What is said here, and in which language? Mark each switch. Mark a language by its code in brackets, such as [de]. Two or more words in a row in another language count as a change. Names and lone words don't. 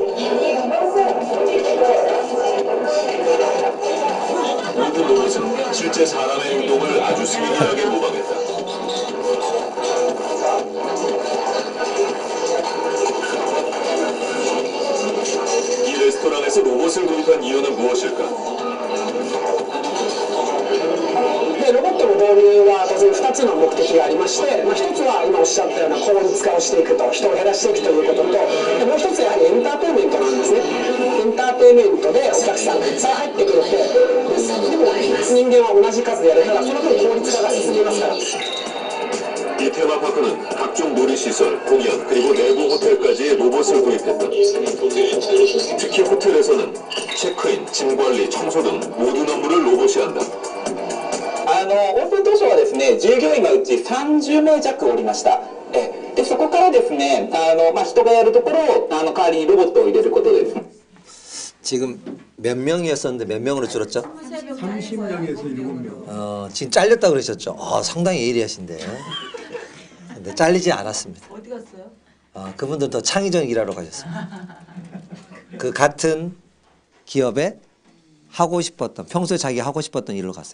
[ko] 모든 로봇은 실제 사람의 행동을 아주 세밀하게 모방했다. 이 레스토랑에서 로봇을 도입한 이유는 무엇일까? [ja] でロボットの導入は当然2つの目的がありまして、1つは今おっしゃったような効率化をしていくと、人を減らしていくということと、でもう1つやはりエンターテインメントなんですね。エンターテインメントでお客さんがたくさん入ってくるって、でも人間は同じ数でやるから、その分効率化が進みますから。 [ko] 이 테마파크는 각종 놀이시설, 공연, 그리고 내부 호텔까지 로봇을 도입했다. 특히 호텔에서는 체크인, 짐 관리, 청소 등 모든 업무를 로봇이 한다. [ja] オープン当初はですね、従業員がうち30名弱おりました。でそこからですね、人がやるところを代わりにロボットを入れることです。 [ko] 지금 몇 명이었었는데 몇 명으로 줄었죠? 30명에서 7명. 지금 잘렸다 그러셨죠? 상당히 예리하신데. 근데 잘리지 않았습니다. 어디 갔어요? 그분들 더 창의적인 일하러 가셨습니다. 그 같은 기업에 하고 싶었던 평소에 자기가 하고 싶었던 일로 갔어요.